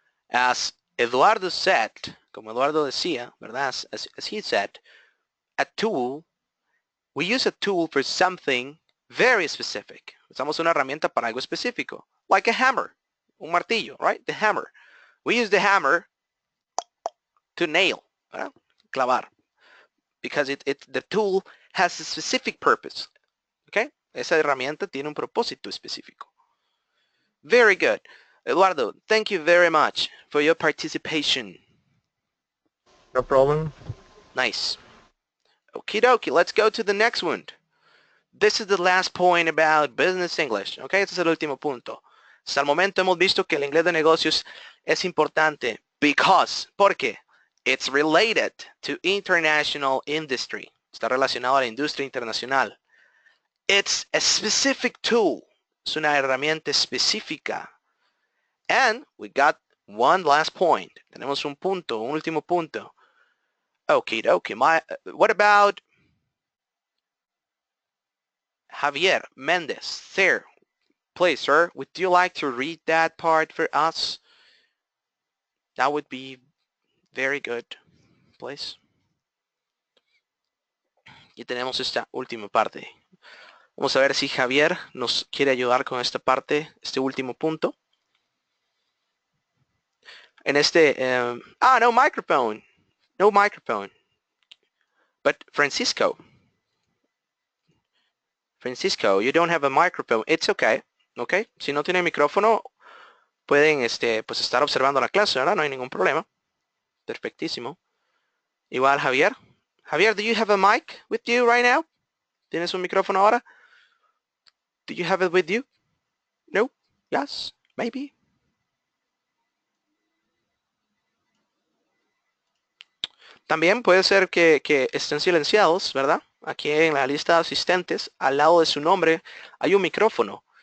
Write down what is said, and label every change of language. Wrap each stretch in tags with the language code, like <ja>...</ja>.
<en>As Eduardo said,</en> <es>como Eduardo decía, ¿verdad?</es> <en>As he said, a tool, we use a tool for something very specific.</en> <es>Usamos una herramienta para algo específico.</es> <en>Like a hammer.</en> <es>Un martillo,</es> <en>right? The hammer. We use the hammer to nail,</en> <es>¿verdad? Clavar.</es> <en>Because the tool has a specific purpose. Okay?</en> <es>Esa herramienta tiene un propósito específico.</es> <en>Very good. Eduardo, thank you very much for your participation. No problem. Nice. Okie dokie, let's go to the next one. This is the last point about business English.</en> <es>Okay, este es el último punto. Hasta el momento hemos visto que el inglés de negocios es importante porque</es> <en>it's related to international industry.</en> <es>Está relacionado a la industria internacional.</es> <en>It's a specific tool.</en> <es>Es una herramienta específica.</es> <en>And we got one last point.</en> <es>Tenemos un último punto.</es> <en>Okay, what about Javier Mendez? Sir, please, sir, would you like to read that part for us? That would be very good, please.</en> <es>Y tenemos esta última parte. Vamos a ver si Javier nos quiere ayudar con esta parte, este último punto.</es> <en>En no microphone. No microphone. But Francisco, you don't have a microphone. It's okay. Okay.</en> <es>Si no tiene micrófono, pueden pues estar observando la clase, ¿verdad? No hay ningún problema. Perfectísimo. Igual Javier.</es> <en>Javier, do you have a mic with you right now?</en> <es>¿Tienes un micrófono ahora?</es> <en>Do you have it with you? No? Yes? Maybe?</en> <es>También puede ser que estén silenciados, ¿verdad? Aquí en la lista de asistentes, al lado de su nombre, hay un micrófono.</es>